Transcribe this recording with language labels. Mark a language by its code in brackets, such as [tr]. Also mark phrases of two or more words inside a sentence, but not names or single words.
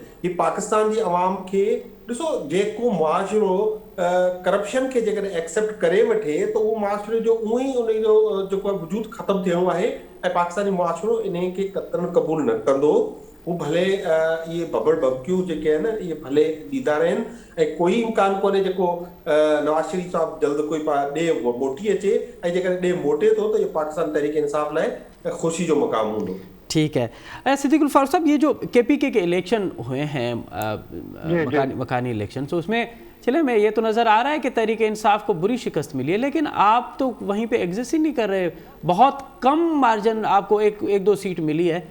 [sd] हीअ पाकिस्तान जी अवाम खे ॾिसो, जेको मुआशिरो करप्शन खे जेकॾहिं एक्सेप्ट करे वठे त उहो मुआशिरे जो उहो ई उनजो जेको वजूद ख़तमु थियणो आहे, ऐं पाकिस्तानी मुआशिरो इन खे कतन क़बूल न कंदो। हू भले इहे बबड़ बबकियूं जेके आहिनि इहे भले ॾींदा रहनि, ऐं कोई इम्कान कोन्हे जेको नवाज़ शरीफ़ साहब जल्द कोई ॾे मोटी अचे, ऐं जेकॾहिं ॾे मोटे थो त इहो पाकिस्तान तहरीक इंसाफ़ लाइ ख़ुशी जो मुक़ाम हूंदो। [ur] ٹھیک ہے صدیق الفاروق صاحب، یہ جو کے پی کے الیکشن ہوئے ہیں مکانی الیکشن، تو اس میں چلے میں یہ تو نظر آ رہا ہے کہ تحریک انصاف کو بری شکست ملی ہے، لیکن آپ تو وہیں پہ ایگزسٹ ہی نہیں کر رہے، بہت کم مارجن آپ کو ایک دو سیٹ ملی ہے.